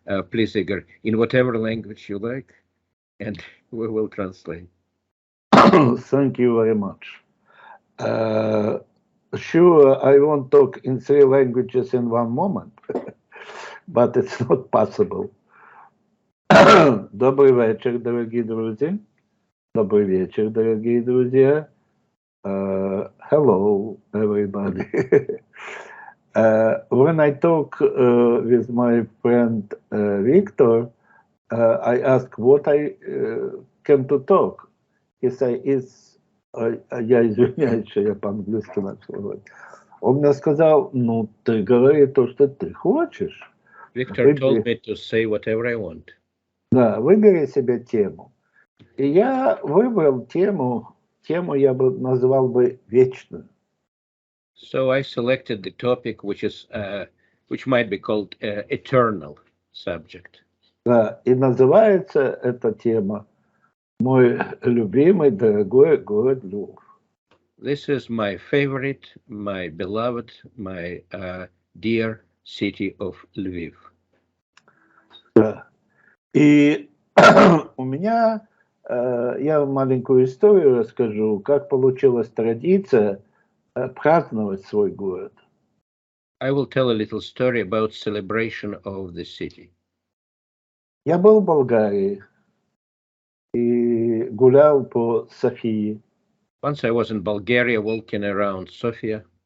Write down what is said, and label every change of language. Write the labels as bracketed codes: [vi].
[en] Please, Igor, in whatever language you like, and we will translate. Thank you very much. Sure, I won't talk in 3 languages in one moment, but it's not possible. [ru] Добрый вечер, дорогие друзья. Добрый вечер, дорогие друзья. [en] Hello, everybody. When I talk with my friend Victor, I ask what I can to talk. He say, [ru] я извиняюсь, что я по-английски начал говорить. Он мне сказал, ну, ты говори то, что ты хочешь. [en] Victor told me to say whatever I want. [ru] Да, выбери себе тему. И я выбрал тему я бы назвал бы вечную. [en] So I selected the topic which is which might be called eternal subject. [ru] Да, и называется эта тема «Мой любимый, дорогой город Львов». [en] This is my favorite, my beloved, my dear city of Lviv. [ru] Да. И у меня, я вам маленькую историю расскажу, как получилась традиция праздновать свой город. [en] I will tell a little story about celebration of the city. [ru] Я был в Болгарии и гулял по Софии. [en] Once I was in Bulgaria walking around Sofia.